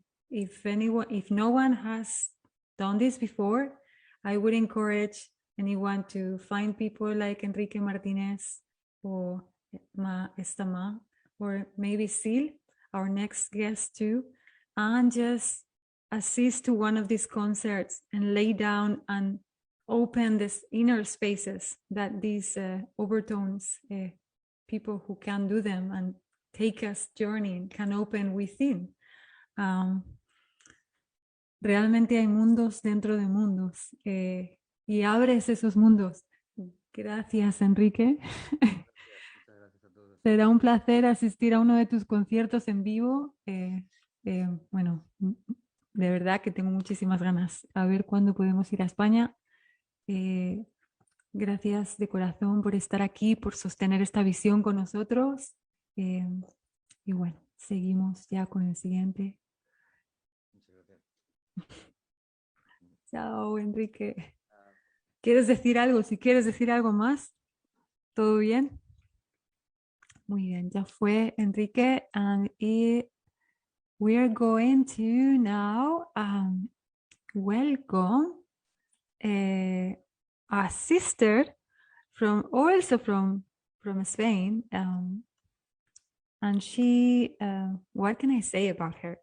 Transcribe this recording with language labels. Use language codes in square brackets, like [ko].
[en] If no one has done this before, I would encourage anyone to find people like Enrique Martínez or Maa Tejomayee, or maybe Siil, our next guest too, and just assist to one of these concerts and lay down and open these inner spaces that these overtones, people who can do them and take us journeying, can open within. [es] Realmente hay mundos dentro de mundos, y abres esos mundos. Gracias, Enrique. Será un placer asistir a uno de tus conciertos en vivo. Bueno, de verdad que tengo muchísimas ganas. A ver cuándo podemos ir a España. Gracias de corazón por estar aquí, por sostener esta visión con nosotros. Y bueno, seguimos ya con el siguiente. Chao, Enrique. ¿Quieres decir algo? Si quieres decir algo más, ¿todo bien? Muy bien, ya fue Enrique. [en] And we are going to now welcome a sister also from Spain. And she, what can I say about her?